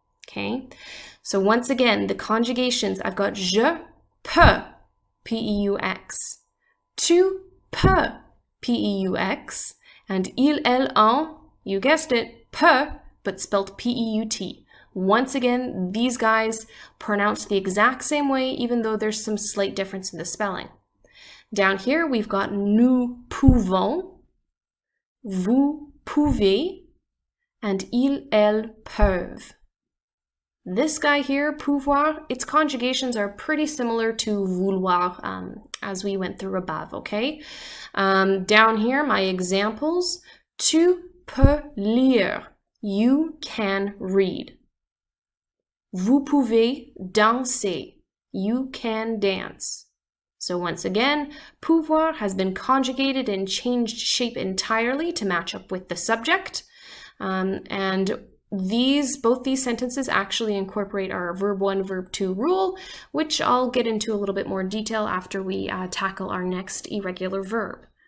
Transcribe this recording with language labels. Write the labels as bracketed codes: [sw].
[en] Okay, so once again, the conjugations, I've got [fr] je peux, [en] P-E-U-X, [fr] tu peux, [en] P-E-U-X, and [fr] il, elle, en, [en] you guessed it, [fr] peut, [en] but spelled P-E-U-T. Once again, these guys pronounce the exact same way, even though there's some slight difference in the spelling. Down here, we've got [fr] nous pouvons, vous pouvez, [en] and [fr] ils, elles peuvent. [en] This guy here, pouvoir, its conjugations are pretty similar to vouloir as we went through above, okay? Down here, my examples, [fr] tu peux lire. [en] You can read. [fr] Vous pouvez danser. [en] You can dance. So once again, pouvoir has been conjugated and changed shape entirely to match up with the subject. And both these sentences actually incorporate our verb 1, verb 2 rule, which I'll get into a little bit more detail after we tackle our next irregular verb.